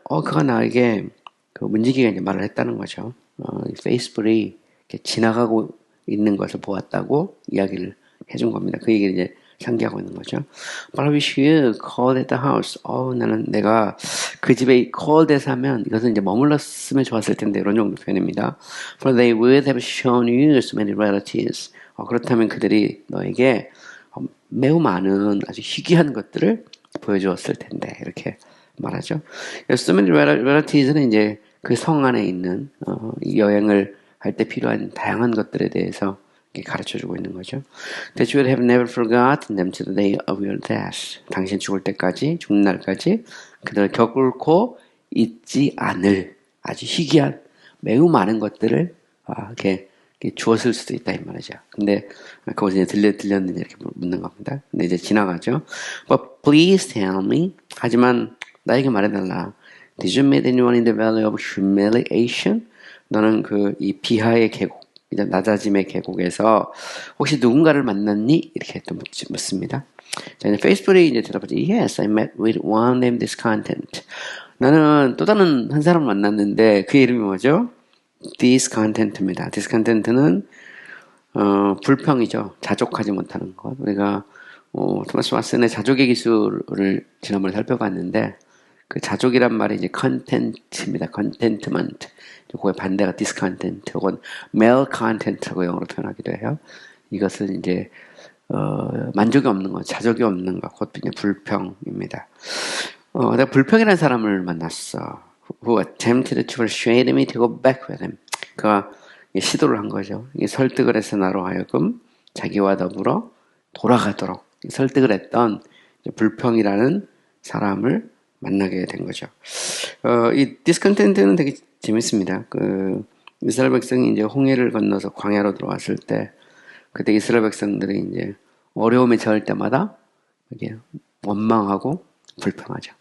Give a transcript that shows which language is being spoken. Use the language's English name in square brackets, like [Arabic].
[Korean] 그가 나에게 그 문지기가 이제 말을 했다는 거죠. 페이스북이 이렇게 지나가고 있는 것을 보았다고 이야기를 해준 겁니다. 그 얘기를 이제 상기하고 있는 거죠. [English] But I wish you called at the house. [Korean] 나는 내가 그 집에 called at 하면 이것은 이제 머물렀으면 좋았을 텐데 이런 정도 표현입니다. [English] For they would have shown you so many relatives. [Korean] 그렇다면 그들이 너에게 매우 많은 아주 희귀한 것들을 보여주었을 텐데 이렇게 말하죠. [English] So many relatives, [Korean] 는 이제 그 성 안에 있는 여행을 할 때 필요한 다양한 것들에 대해서 가르쳐주고 있는 거죠. [English] That you would have never forgotten them to the day of your death. [Korean] 당신 죽을 때까지, 죽는 날까지 그들을 겪고 잊지 않을 아주 희귀한 매우 많은 것들을 이렇게 주었을 수도 있다 이 말이죠. 근데 그것이 이제 들렸는지 이렇게 묻는 겁니다. 근데 이제 지나가죠. [English] But please tell me. [Korean] 하지만 나에게 말해달라. [English] Did you meet anyone in the valley of humiliation? [Korean] 너는 이 비하의 계곡, 낮아짐의 계곡에서 혹시 누군가를 만났니? 이렇게 또 묻습니다. 자, 이제 페이스북에 이제 대답하죠. [English] Yes, I met with one named Discontent. [Korean] 나는 또 다른 한 사람을 만났는데 그 이름이 뭐죠? Discontent입니다. Discontent는 불평이죠. 자족하지 못하는 것. 우리가 토마스 왓슨의 자족의 기술을 지난번에 살펴봤는데 그 자족이란 말이 이제 content입니다. contentment. 그거의 반대가 discontent 혹은 malcontent라고 영어로 표현하기도 해요. 이것은 이제 만족이 없는 것, 자족이 없는 것, 그것도 이제 불평입니다. 내가 불평이라는 사람을 만났어. [English] Who attempted to persuade me to go back with him. [Korean] 그가 시도를 한 거죠. 설득을 해서 나로 하여금 자기와 더불어 돌아가도록 설득을 했던 불평이라는 사람을 만나게 된 거죠. 이 디스컨텐트는 되게 재밌습니다. 이스라엘 백성이 이제 홍해를 건너서 광야로 들어왔을 때, 그때 이스라엘 백성들이 이제 어려움에 처할 때마다 이게 원망하고 불평하죠.